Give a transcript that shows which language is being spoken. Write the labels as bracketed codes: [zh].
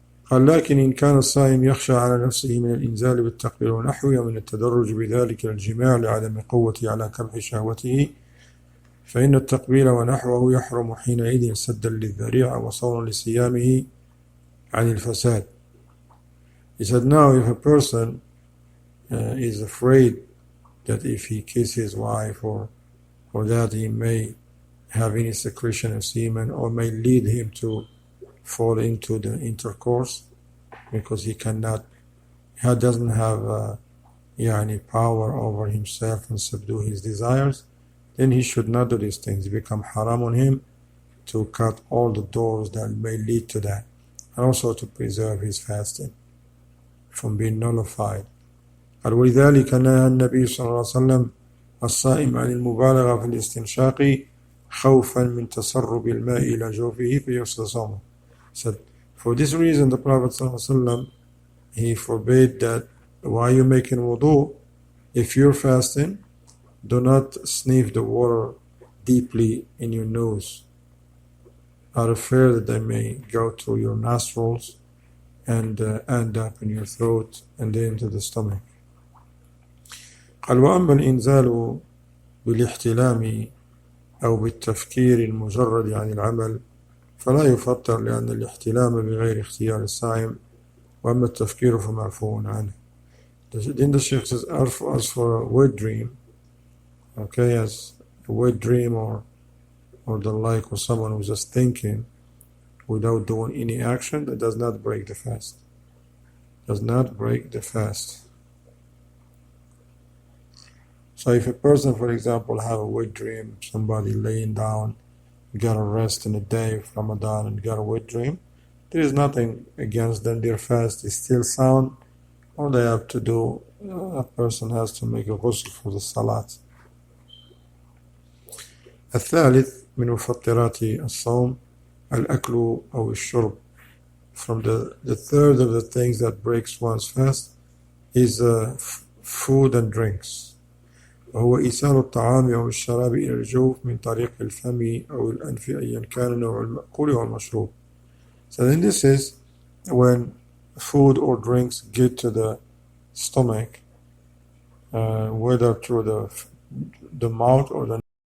[ar] قال لكن إن كان الصائم يخشى على نفسه من الإنزال بالتقبيل ونحوه ومن التدرج بذلك الجماع لعدم قوته على كبح شهوته فإن التقبيل ونحوه يحرم حينئذ سدا للذريعة وصونا لصيامه عن الفساد. [en] He said, now if a person is afraid that if he kisses his wife or that he may have any secretion of semen or may lead him to fall into the intercourse because he doesn't have power over himself and subdue his desires, then he should not do these things. It become haram on him to cut all the doors that may lead to that, and also to preserve his fasting from being nullified. [ar] قال ولذلك نهى النبي صلى الله عليه وسلم الصائم عن المبالغة في الاستنشاق خوفا من تسرب الماء إلى جوفه فيفسد صومه. [en] So for this reason the Prophet ﷺ, he forbade that while you're making wudu, if you're fasting, do not sniff the water deeply in your nose out of fear that they may go through your nostrils and end up in your throat and then into the stomach. [ar] قال وأما الإنزال بالاحتلام أو بالتفكير المجرد عن العمل فلا يفطر لأن الاحتلام بغير اختيار الصائم وأما التفكير فمعفو عنه. [en] Then the Sheikh says, as for a wet dream, okay, as a wet dream or the like, or someone who's just thinking without doing any action, that does not break the fast. Does not break the fast. So if a person, for example, have a wet dream, somebody laying down, got a rest in the day of Ramadan and got a wet dream, there is nothing against them. Their fast is still sound. All they have to do, a person has to make a ghusl for the salat. [ar] الثالث من مفطرات الصوم الأكل أو الشرب. [en] From the third of the things that breaks one's fast is food and drinks. [ar] وهو إيصال الطعام أو الشراب إلى الجوف من طريق الفم أو الأنف أيا كان نوع المأكول أو المشروب. [en] So then this is when food or drinks get to the stomach, whether through the mouth or the